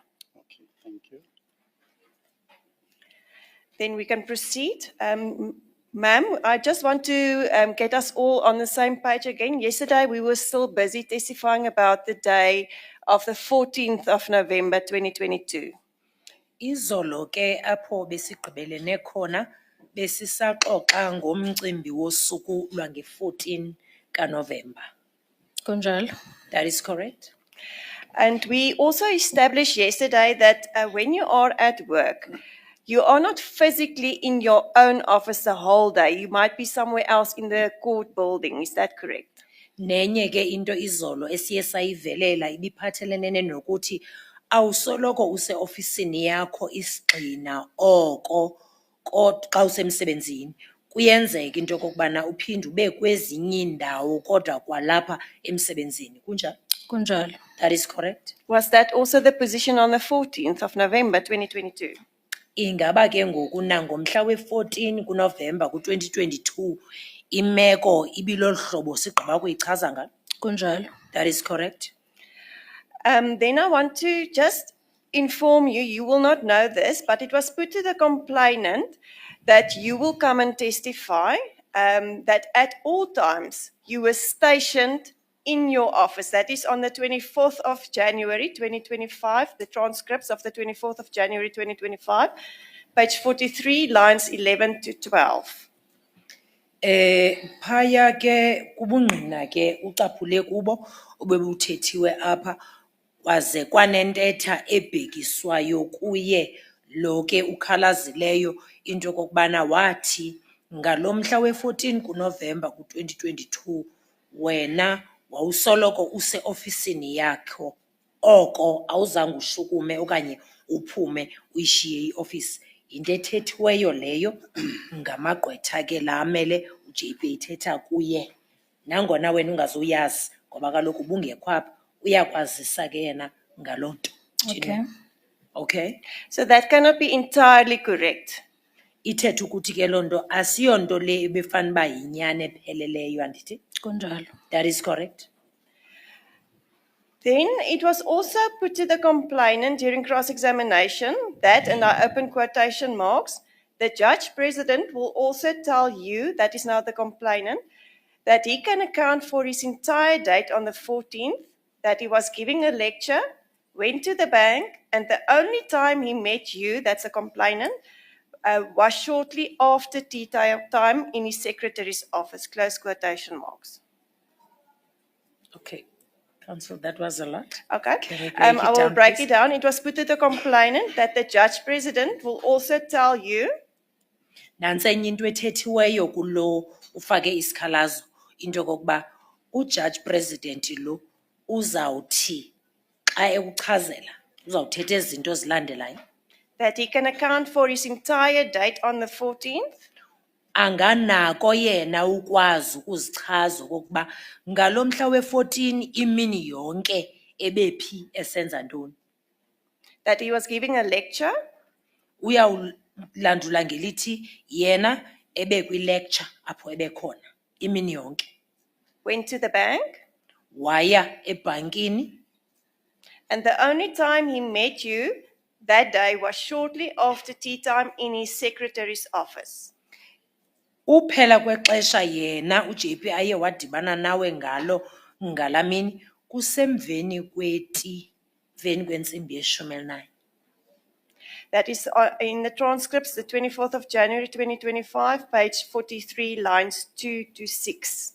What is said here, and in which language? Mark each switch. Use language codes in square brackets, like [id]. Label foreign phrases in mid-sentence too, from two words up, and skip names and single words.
[en] Okay, thank you. Then we can proceed. Ma'am, I just want to get us all on the same page again. Yesterday, we were still busy testifying about the day of the 14th of November, 2022. [xh] Izolo ke apho besigqibelene khona besisaxoxa ngomcimbi wosuku lwange-14 kaNovember. Kunjalo. [en] That is correct. And we also established yesterday that when you are at work, you are not physically in your own office the whole day. You might be somewhere else in the court building. Is that correct? [xh] Nenye ke into izolo esiye sayivelela ibiphathelene nokuthi awusoloko use-ofisini yakho isigxina oko xa usemsebenzini. Kuyenzeka into yokokubana uphinde ube kwezinye iindawo kodwa kwalapha emsebenzini. Kunjalo? Kunjalo. [en] That is correct. Was that also the position on the 14th of November, 2022? [xh] Ingaba ke ngoku nangomhla we-14 kuNovemba ku-2022 imeko ibilolu hlobo sigqiba kuyichaza ngalo. Kunjalo. [en] That is correct. Then I want to just inform you, you will not know this, but it was put to the complainant that you will come and testify that at all times you were stationed in your office. That is on the 24th of January, 2025, the transcripts of the 24th of January, 2025, page 43, lines 11 to 12. [xh] Phaya ke kubungqina ke ucaphule kubo obebuthethiwe apha kwaze kwanentetha ebhekiswayo kuye lo ke ukhalazileyo into kokubana wathi ngalomhla we-14 kuNovemba ku-2022 wena wawusoloko use-ofisini yakho oko awuzange ushukume okanye uphume uyishiye iofisi. Into ethethiweyo leyo ngamagqwetha ke la amele uJP ethetha kuye. Nangona wena ungazuyazi ngoba kaloku ubungekho apha uyakwazisa ke yena ngaloo nto. [en] Okay. Okay. So that cannot be entirely correct. [xh] Ithetha ukuthi ke loo nto asiyonto le ebefana uba yinyani epheleleyo andithi? Kunjalo. [en] That is correct. Then it was also put to the complainant during cross-examination that, and I open quotation marks, the judge president will also tell you, that is now the complainant, that he can account for his entire date on the 14th, that he was giving a lecture, went to the bank, and the only time he met you, that's the complainant, was shortly after tea time in his secretary's office, close quotation marks. Okay. Counsel, that was a lot. Okay. Can we break I it will down, break please? it down. It was put to the complainant that the judge president will also tell you [xh] Nansenye into ethethiweyo kulo ufake isikhalazo into kokuba uJudge President lo uzawuthi xa ekuchazela uzawuthetha izinto zilandelayo. [en] that he can account for his entire date on the 14th, [xh] Anganako yena ukwazi ukuzichaza okokuba ngalomhla we-14 imini yonke ebephi esenza ntoni. [en] that he was giving a lecture, [xh] Uyawulandula ngelithi yena ebe kwi-lecture apho ebekhona imini yonke. [en] went to the bank, [xh] Waya ebhankini. [en] and the only time he met you that day was shortly after tea time in his secretary's office. [xh] Uphela kwexesha yena uJP aye wadibana nawe ngalo ngalamini kusemveni kweti veni kwentsimbi ye-19. [en] That is in the transcripts, the 24th of January 2025, page 43, lines 2 to 6.